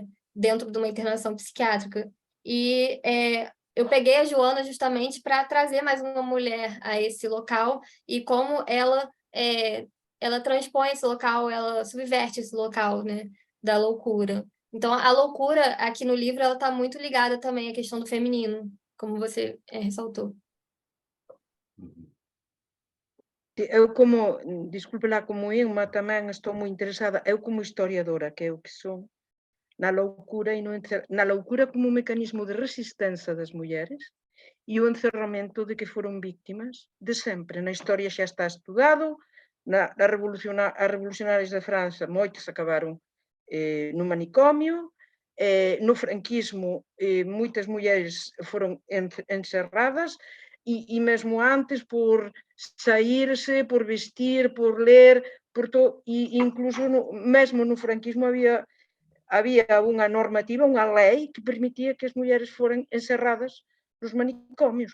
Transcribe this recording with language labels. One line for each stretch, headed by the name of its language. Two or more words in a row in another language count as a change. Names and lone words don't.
Portuguese: Dentro de uma internação psiquiátrica. E eu peguei a Joana justamente para trazer mais uma mulher a esse local e como ela transpõe esse local, ela subverte esse local, né? Da loucura. Então, a loucura aqui no livro, ela está muito ligada também à questão do feminino, como você ressaltou.
Galician: Eu desculpe lá como Inma, tamén estou moi interesada, eu como historiadora, que é o que son, na loucura na loucura como un mecanismo de resistencia das mulleres e o encerramento de que foron víctimas de sempre. Na historia xa está estudado, as revolucionarias de França, moitas acabaron no manicomio, no franquismo moitas mulleres foron encerradas e mesmo antes por saírse, por vestir, por ler, e incluso mesmo no franquismo había unha normativa, unha lei que permitía que as mulleres foran encerradas nos manicomios.